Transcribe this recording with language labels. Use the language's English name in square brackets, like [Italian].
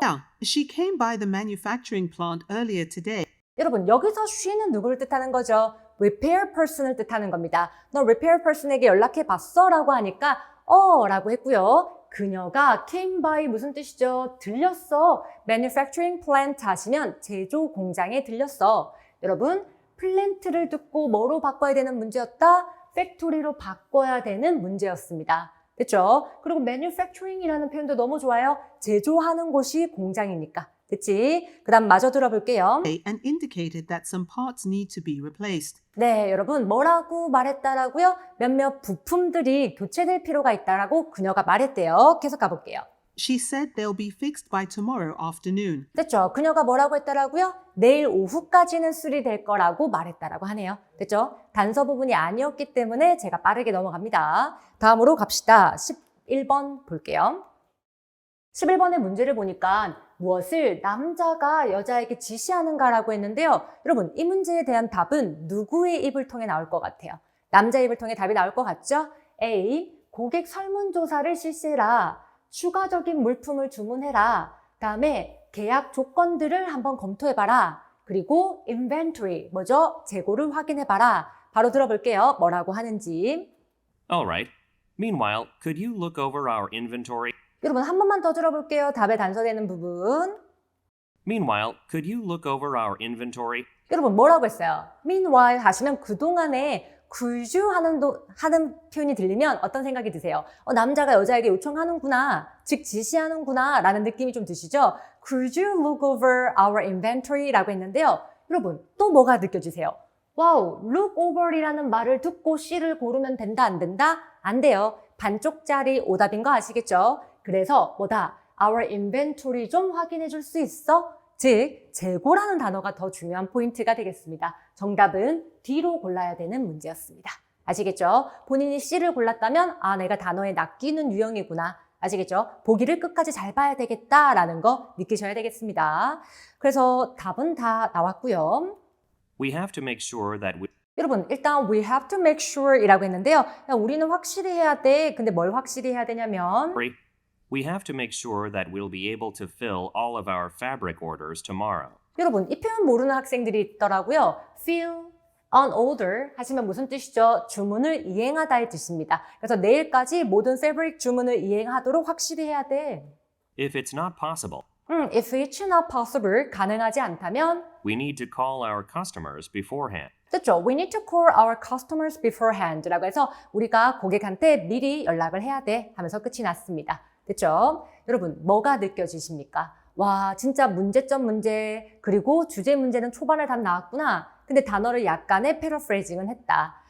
[English] Yeah, she came by the manufacturing plant earlier today. [Korean] 여러분, 여기서 she는 누구를 뜻하는 거죠? repair person을 뜻하는 겁니다. 너 repair person에게 연락해 봤어? 라고 하니까 라고 했고요. 그녀가 [English] came by [Korean] 무슨 뜻이죠? 들렸어. [English] manufacturing plant [Korean] 하시면 제조 공장에 들렸어. 여러분, 플랜트를 듣고 뭐로 바꿔야 되는 문제였다? 팩토리로 바꿔야 되는 문제였습니다. 됐죠? 그리고 manufacturing이라는 표현도 너무 좋아요. 제조하는 곳이 공장이니까. 됐지? 그 다음 마저 들어볼게요. [English] And indicated that some parts need to be replaced. [Korean] 네, 여러분 뭐라고 말했다라고요? 몇몇 부품들이 교체될 필요가 있다라고 그녀가 말했대요. 계속 가볼게요. [English] She said they'll be fixed by tomorrow afternoon. [Korean] 됐죠? 그녀가 뭐라고 했다라고요? 내일 오후까지는 수리될 거라고 말했다라고 하네요. 됐죠? 단서 부분이 아니었기 때문에 제가 빠르게 넘어갑니다. 다음으로 갑시다. 11번 볼게요. 11번의 문제를 보니까 무엇을 남자가 여자에게 지시하는가라고 했는데요. 여러분, 이 문제에 대한 답은 누구의 입을 통해 나올 것 같아요? 남자의 입을 통해 답이 나올 것 같죠? A. 고객 설문조사를 실시해라. 추가적인 물품을 주문해라. 다음에 계약 조건들을 한번 검토해봐라. 그리고 inventory, 뭐죠? 재고를 확인해봐라. 바로 들어볼게요. 뭐라고 하는지. [English] Alright. Meanwhile, could you look over our inventory? [Korean] 여러분, 한 번만 더 들어볼게요. 답에 단서되는 부분. [English] Meanwhile, could you look over our inventory? [Korean] 여러분, 뭐라고 했어요? Meanwhile 하시면 그동안에 [English] could you [Korean] 하는 표현이 들리면 어떤 생각이 드세요? 남자가 여자에게 요청하는구나, 즉 지시하는구나 라는 느낌이 좀 드시죠? [English] Could you look over our inventory? [Korean] 라고 했는데요. 여러분, 또 뭐가 느껴지세요? 와우, [English] look over [Korean] 이라는 말을 듣고 C를 고르면 된다, 안 된다? 안 돼요. 반쪽짜리 오답인 거 아시겠죠? 그래서 뭐다? [English] Our inventory [Korean] 좀 확인해 줄 수 있어? 즉, 재고라는 단어가 더 중요한 포인트가 되겠습니다. 정답은 D로 골라야 되는 문제였습니다. 아시겠죠? 본인이 C를 골랐다면 내가 단어에 낚이는 유형이구나. 아시겠죠? 보기를 끝까지 잘 봐야 되겠다라는 거 느끼셔야 되겠습니다. 그래서 답은 다 나왔고요. [English] We have to make sure that we [Korean] 여러분, 일단 [English] we have to make sure [Korean] 이라고 했는데요. 우리는 확실히 해야 돼. 근데 뭘 확실히 해야 되냐면 [English] We have to make sure that we'll be able to fill all of our fabric orders tomorrow. [Korean] 여러분, 이 표현 모르는 학생들이 있더라고요. [English] fill an order [Korean] 하시면 무슨 뜻이죠? 주문을 이행하다의 뜻입니다. 그래서 내일까지 모든 패브릭 주문을 이행하도록 확실히 해야 돼. [English] If it's not possible, If it's not possible, [Korean] 가능하지 않다면 [English] we need to call our customers beforehand. [Korean] 됐죠? [English] We need to call our customers beforehand [Korean] 라고 해서 우리가 고객한테 미리 연락을 해야 돼 하면서 끝이 났습니다. 됐죠? 여러분, 뭐가 느껴지십니까? 와, 진짜 문제점 문제, 그리고 주제 문제는 초반에 답 나왔구나. 근데 단어를 약간의 패러프레이징은 했다.